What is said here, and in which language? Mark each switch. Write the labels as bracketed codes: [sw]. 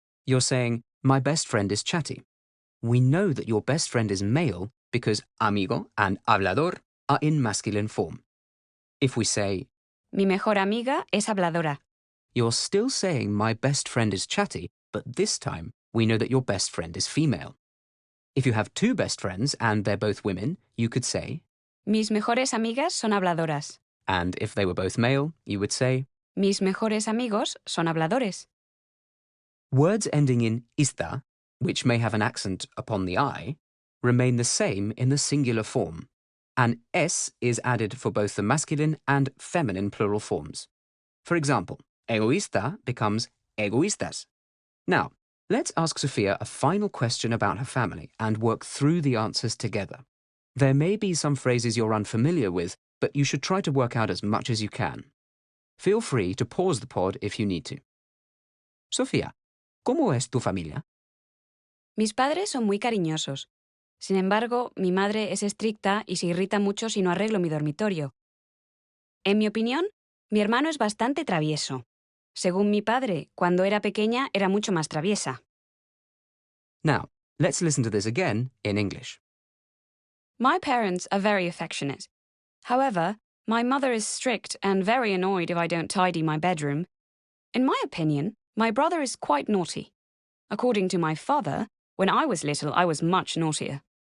[en] you're saying, my best friend is chatty. We know that your best friend is male because amigo and hablador are in masculine form. If we say, [es] Mi mejor amiga es habladora. [en] you're still saying my best friend is chatty, but this time we know that your best friend is female. If you have two best friends and they're both women, you could say, [es] Mis mejores amigas son habladoras. [en] and if they were both male, you would say, [es] Mis mejores amigos son habladores. [en] words ending in ista, which may have an accent upon the I, remain the same in the singular form. An s is added for both the masculine and feminine plural forms. For example, egoísta becomes egoístas. Now, let's ask Sophia a final question about her family and work through the answers together. There may be some phrases you're unfamiliar with, but you should try to work out as much as you can. Feel free to pause the pod if you need to. [es] Sofía, ¿cómo es tu familia? Mis padres son muy cariñosos. Sin embargo, mi madre es estricta y se irrita mucho si no arreglo mi dormitorio. En mi opinión, mi hermano es bastante travieso. Según mi padre, cuando era pequeña era mucho más traviesa. [en] Now, let's listen to this again in English. My parents are very affectionate. However, my mother is strict and very annoyed if I don't tidy my bedroom. In my opinion, my brother is quite naughty. According to my father, when I was little, I was much naughtier.